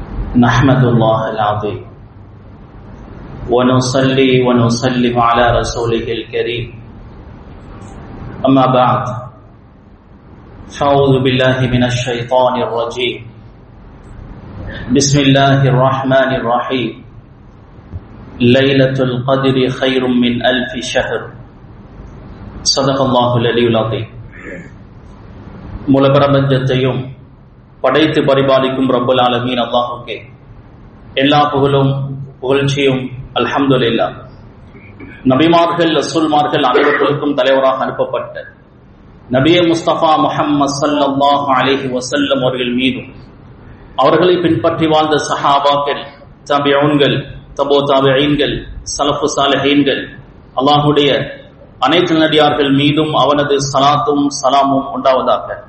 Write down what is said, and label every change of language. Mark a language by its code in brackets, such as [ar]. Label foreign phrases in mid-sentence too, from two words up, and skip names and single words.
[ar] نحمد الله العظيم ونصلي ونسلم على رسوله الكريم أما بعد فأعوذ بالله من الشيطان الرجيم بسم الله الرحمن الرحيم ليلة القدر خير من ألف شهر صدق الله العلي العظيم [ta] முலப்பிரபஞ்சத்தையும் படைத்து பரிபாலிக்கும் [ar] رب العالمين [ta] அல்லாஹ்வுக்கே எல்லா புகழும் புகழ்ச்சியும் அல்ஹம்துலில்லாஹ். நபிமார்கள் ரசூல்மார்கள் அனைவருக்கும் தலைவராக அனுப்பப்பட்ட நபியே முஸ்தபா முஹம்மது [ar] صلى الله عليه وسلم [ta] அவர்கள் மீதும் அவர்களை பின்பற்றி வாழ்ந்த சஹாபாக்கள், தபிஊன்கள், தபோ தாபிஈன்கள், [ar] سلف صالحين, [ta] அல்லாஹ்வுடைய அனைத்து நடிகார்கள் மீதும் அவனது ஸலாத்தும் ஸலாமும் உண்டாவதாக.